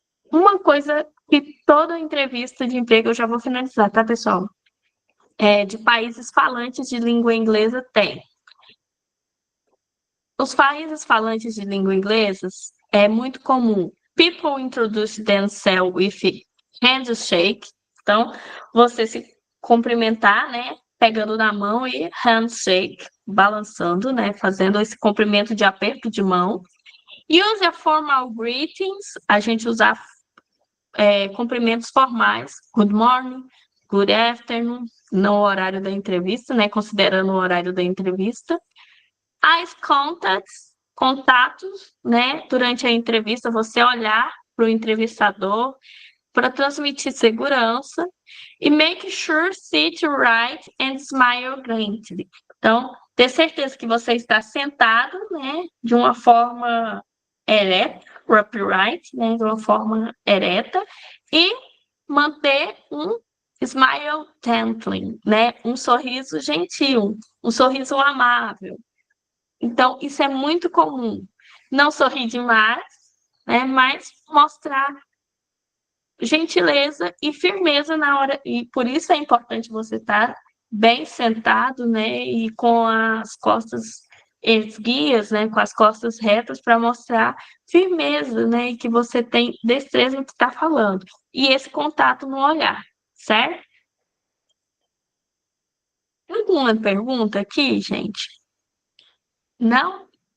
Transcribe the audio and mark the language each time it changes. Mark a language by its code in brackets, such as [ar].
[pt] Uma coisa que toda entrevista de emprego, eu já vou finalizar, tá, pessoal? De países falantes de língua inglesa tem. Os países falantes de língua inglesa é muito comum. [en] People introduce themselves with handshake. [pt] Então, você se cumprimentar, né? Pegando na mão e handshake, balançando, né? Fazendo esse cumprimento de aperto de mão. [en] Use a formal greetings. [pt] A gente usa cumprimentos formais. [en] Good morning, good afternoon, [pt] no horário da entrevista, né? Considerando o horário da entrevista. Eyes contatos, né? Durante a entrevista, você olhar para o entrevistador para transmitir segurança. [en] E make sure sit right and smile gently. [pt] Então, ter certeza que você está sentado, né? De uma forma ereta, upright, né? De uma forma ereta. E manter um [en] smile gently, [pt] né? Um sorriso gentil, um sorriso amável. Então, isso é muito comum. Não sorrir demais, né? Mas mostrar gentileza e firmeza na hora. E por isso é importante você estar bem sentado, né? E com as costas esguias, né? Com as costas retas para mostrar firmeza, né? E que você tem destreza no que está falando. E esse contato no olhar, certo? Alguma pergunta aqui, gente? Não?